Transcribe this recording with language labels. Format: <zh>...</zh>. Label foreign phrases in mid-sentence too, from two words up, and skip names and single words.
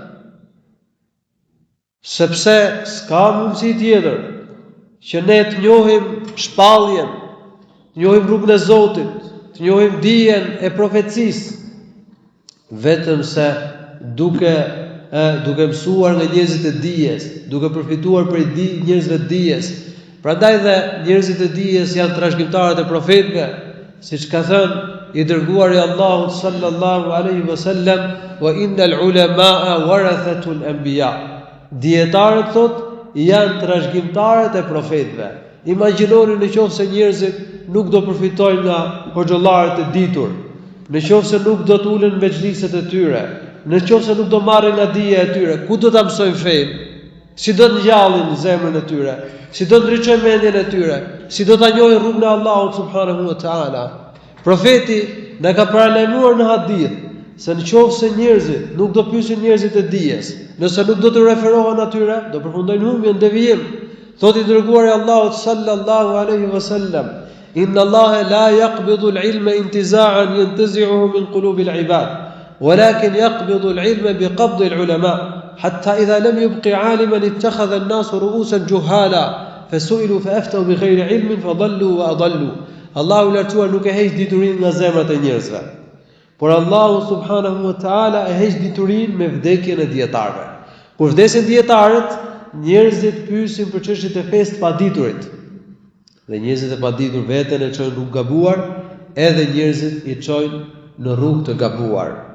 <sq>Sepse s'ka mundësi tjetër që ne të njohim shpalljen, të njohim rrugën e Zotit, të njohim dijen e profecisë, vetëm se duke mësuar nga njerëzit e dijes, duke përfituar prej njerëzve të dijes. Prandaj dhe njerëzit e dijes janë trashëgimtarët e profetëve, siç ka thënë i dërguari i Allahut</sq> <ar>صلى الله عليه وسلم: "وإن العلماء ورثة الأنبياء."</ar> <sq>Dietarët thotë janë trashëgimtarët e profetëve. Imagjinoni nëse njerëzit nuk do përfitojnë nga hoxhallarët e ditur, nëse nuk do të ulen me xhliset e tyre, nëse nuk do marrin nga dija e tyre, ku do ta mësojnë fenë? Si do të ngjallin zemrën e tyre? Si do të ndriçojnë mendjen e tyre? Si do ta njohin rrugën e Allahut</sq> <ar>سبحانه وتعالى?</ar> <sq>Profeti na ka paralajmëruar në hadith se nëse njerëzit nuk do pyesin njerëzit e dijes, nëse nuk do të referohen atyre, do përfundojnë humbjen, devijim. Thotë i dërguari i Allahut</sq> <ar>صلى الله عليه وسلم إن الله لا يقبض العلم انتزاعا ينتزعه من قلوب العباد ولكن يقبض العلم بقبض العلماء حتى إذا لم يبق عالما اتخذ الناس رءوسا جهالا فسئلوا فأفتوا بغير علم فضلوا وأضلوا."</ar> <sq>Allahu lartuar nuk e heq diturinë nga zemrat e njerëzve, por Allahu</sq> <ar>سبحانه وتعالى</ar> <sq>e heq diturinë me vdekjen e dietarëve. Kur vdesin dietarët, njerëzit pyesin për çështjet e fesë të paditurit. Dhe njerëzit e paditur veten e çojnë rrugë gabuar, edhe njerëzit i çojnë në rrugë të gabuar.</sq>